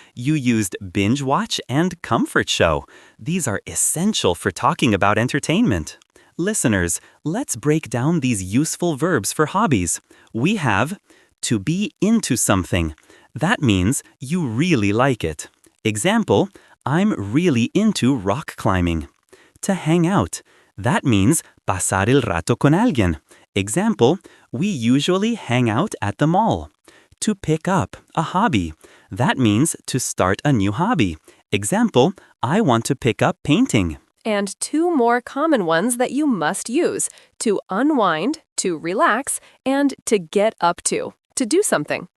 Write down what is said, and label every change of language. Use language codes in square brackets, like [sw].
[en] You used binge watch and comfort show. These are essential for talking about entertainment. Listeners, let's break down these useful verbs for hobbies. We have to be into something. That means you really like it. Example, I'm really into rock climbing. To hang out. That means [es] pasar el rato con alguien. [en] Example, we usually hang out at the mall. To pick up, a hobby. That means to start a new hobby. Example, I want to pick up painting. And 2 more common ones that you must use: to unwind, to relax, and to get up to do something.